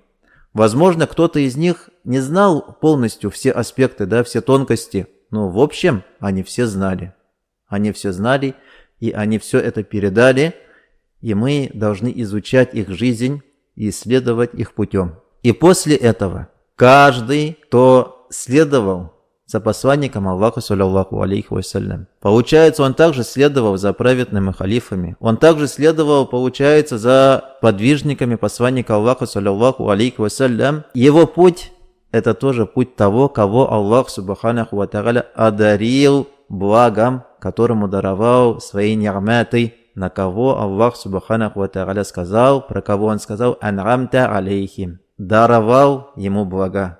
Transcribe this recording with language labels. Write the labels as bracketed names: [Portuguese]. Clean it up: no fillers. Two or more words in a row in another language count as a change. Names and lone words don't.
[Russian] Возможно, кто-то из них не знал полностью все аспекты, все тонкости, но в общем, они все знали. Они все знали, и они все это передали, и мы должны изучать их жизнь и исследовать их путем. И после этого каждый, кто следовал за посланником Аллаха, [Arabic] صلى الله عليه وسلم, [Russian] получается, он также следовал за праведными халифами. Он также следовал, получается, за подвижниками посланника Аллаха, [Arabic] صلى الله عليه وسلم. [Russian] Его путь – это тоже путь того, кого Аллах [Arabic] سبحانه وتعالى [Russian] одарил благом, которому даровал свои ни'маты, на кого Аллах [Arabic] سبحانه وتعالى [Russian] сказал, про кого Он сказал, [Arabic] «أنعمت عليهم», [Russian] даровал ему блага.